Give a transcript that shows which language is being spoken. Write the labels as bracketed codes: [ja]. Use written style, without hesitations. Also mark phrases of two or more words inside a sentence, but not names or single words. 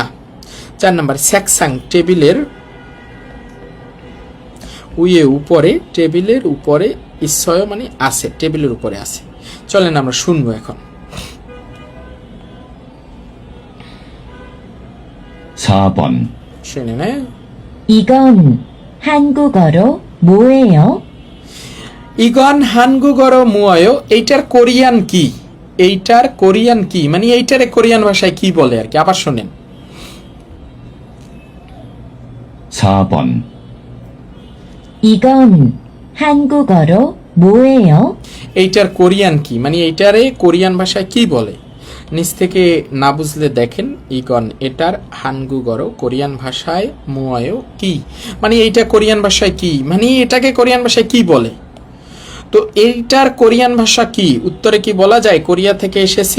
[bn] 4 নম্বর স্যাকসাং, টেবিলের, উইয়ে উপরে, টেবিলের উপরে, ইচ্ছয় মানে আছে, টেবিলের উপরে আছে। চলেন আমরা শুনবো এখন। [ko] 4번. [bn] শুনে না। [ko] 이건 한국어로 뭐예요? 이건 한국어로 뭐예요, [bn] এইটার কোরিয়ান কি? এইটার কোরিয়ান কি মানে এইটারে কোরিয়ান ভাষায় কি বলে আর কি। আবার শুনেন। [ko] 4번. 이건 한국어로 뭐예요? [bn] এইটার কোরিয়ান কি মানে এইটারে কোরিয়ান ভাষায় কি বলে? নিচ থেকে না বুঝলে দেখেন, ইগন এটার হানগুগরো কোরিয়ান ভাষায়, মুয়ায়ো কি মানে এইটা কোরিয়ান ভাষায় কি মানে এটাকে কোরিয়ান ভাষায় কি বলে? তো এইটার কোরিয়ান ভাষা কি? উত্তরে কি বলা যায় কোরিয়া থেকে এসেছি?